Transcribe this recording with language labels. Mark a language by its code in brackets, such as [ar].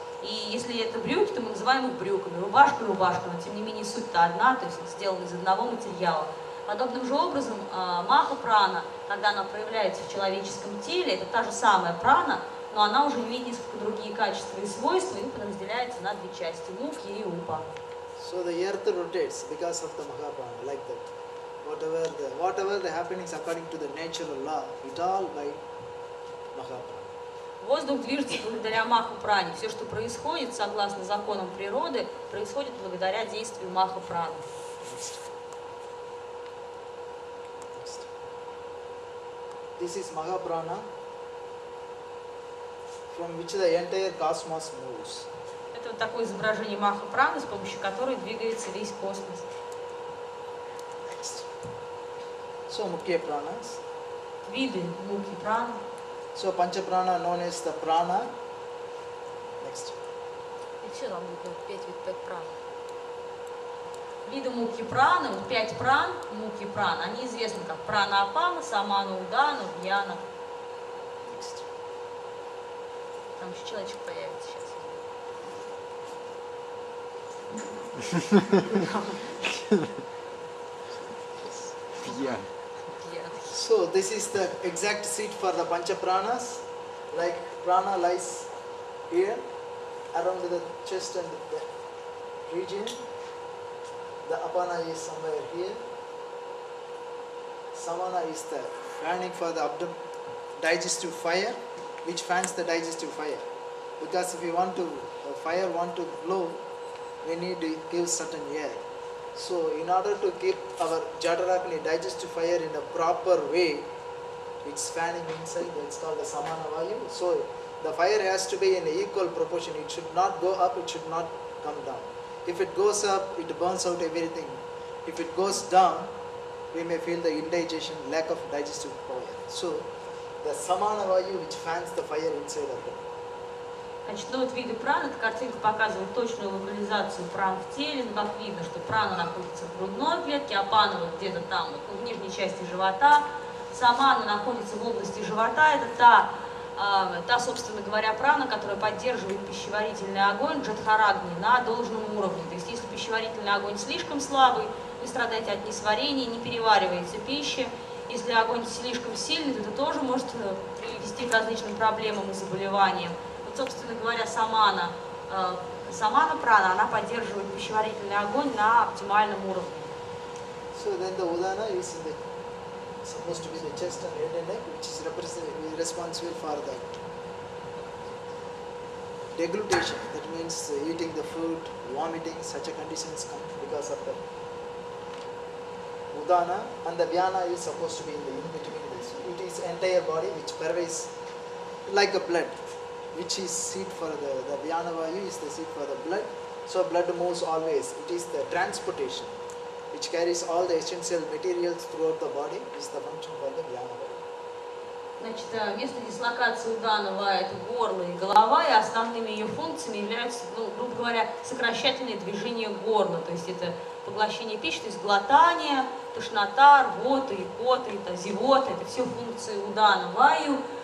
[ru] И если это брюки, то мы называем их брюками, рубашка, но тем не менее суть-то одна, то есть сделана из одного материала. Подобным же образом Маха-прана, когда она проявляется в человеческом теле, это та же самая прана, но она уже имеет несколько другие качества и свойства, и подразделяется на две части — Мукхья и Упа. [en] So the earth rotates because of the Mahaprana, like that. Whatever the happenings according to the natural law, it all by Mahaprana. [ru] Воздух движется благодаря Маха-пране. Все, что происходит, согласно законам природы, происходит благодаря действию Маха-праны. [en] This is Mahaprana, from which the entire cosmos moves. [ru] Это вот такое изображение Маха-праны, с помощью которой двигается весь космос. [en] So Mukhya Pranas. [ru] Виды Мукхи праны. [en] So Pancha Prana known as the Prana. Next. [ru] И все там будет 5 пран. Виды Мукхи праны, 5 пран, Мукхи пран, они известны как Прана-апана, Самана, Удана, Вьяна. Там еще человечек появится сейчас. [en] So this is the exact seat for the Pancha Pranas. Like prana lies here, around the chest and the region. The apana is somewhere here. Samana is the fanning for the digestive fire, which fans the digestive fire. Because if we want to, fire want to blow, we need to give certain air. So in order to keep our Jadarakni digestive fire in a proper way, it's fanning inside, it's called the Samana Vayu. So the fire has to be in equal proportion. It should not go up, it should not come down. If it goes up, it burns out everything. If it goes down, we may feel the indigestion, lack of digestive power. So the Samana Vayu which fans the fire inside of it. [ru] Значит, виды праны, эта картинка показывает точную локализацию пран в теле. Как видно, что прана находится в грудной клетке, апана где-то там, в нижней части живота. Самана находится в области живота. Это та, собственно говоря, прана, которая поддерживает пищеварительный огонь джатхарагни на должном уровне. То есть, если пищеварительный огонь слишком слабый, вы страдаете от несварения, не переваривается пища. Если огонь слишком сильный, то это тоже может привести к различным проблемам и заболеваниям. Собственно говоря, самана прана, она поддерживает пищеварительный огонь на оптимальном уровне. [en] So then the Udana is supposed to be the chest and head and neck, which is responsible for the deglutation. That means eating the food, vomiting, such a conditions come because of the Udana, and the Vyana is supposed to be in between this. It is entire body which pervades like a blood, which is seat for the Vyana Vayu is the seat for the blood. So blood moves always. It is the transportation which carries all the essential materials throughout the body is the function for the Vyana Vayu. [ru] Значит, место дислокации у данного это горло и голова, и основными ее функциями являются, ну, грубо говоря, сокращательные движения горла. То есть это поглощение пищи, то есть глотание, тошнота, рвота, икота, это зевота, это все функции удана ваю.